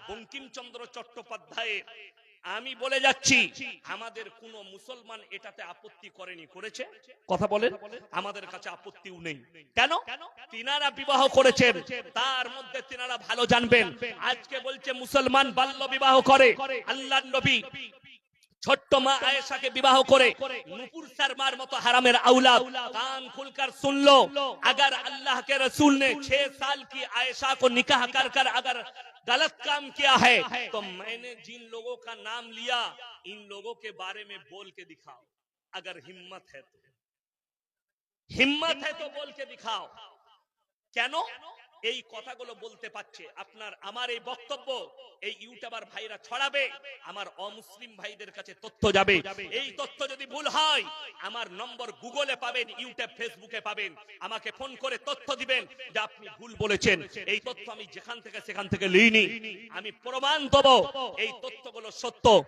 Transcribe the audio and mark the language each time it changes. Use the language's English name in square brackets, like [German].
[Bangla] বঙ্কিমচন্দ্র চট্টোপাধ্যায়ের। আমি বলে যাচ্ছি, আমাদের কোন মুসলমান এটাতে আপত্তি করেনি, করেছে? কথা বলেন। আমাদের কাছে আপত্তিও নেই। কেন? তিনারা বিবাহ করেছেন, তার মধ্যে তিনারা ভালো জানবেন। আজকে বলছে মুসলমান বাল্য বিবাহ করে। আল্লাহর নবী ছোট্ট মা আয়েশাকে বিবাহ করে নুপুর শর্মার মতো হারামের [Hindi] औलाद कान खुलकर सुन लो, अगर अल्लाह के रसूल ने 6 साल की आयशा को निकाह कर कर अगर गलत काम किया है, तो मैंने जिन लोगों का नाम लिया, इन लोगों के बारे में बोल के दिखाओ। अगर हिम्मत है तो बोल के दिखाओ। [Bangla] কেন এই কথাগুলো বলতে পারছে? আপনার আমার এই বক্তব্য এই ইউটিউবার ভাইরা ছড়াবে, আমার অমুসলিম ভাইদের কাছে তথ্য যাবে। এই তথ্য যদি ভুল হয়, আমার নম্বর গুগলে পাবেন, ইউটিউব ফেসবুকে পাবেন। আমাকে ফোন করে তথ্য দিবেন যে আপনি ভুল বলেছেন। এই তথ্য আমি যেখান থেকে সেখান থেকে লইনি, আমি প্রমাণ দেব এই তথ্যগুলো সত্য।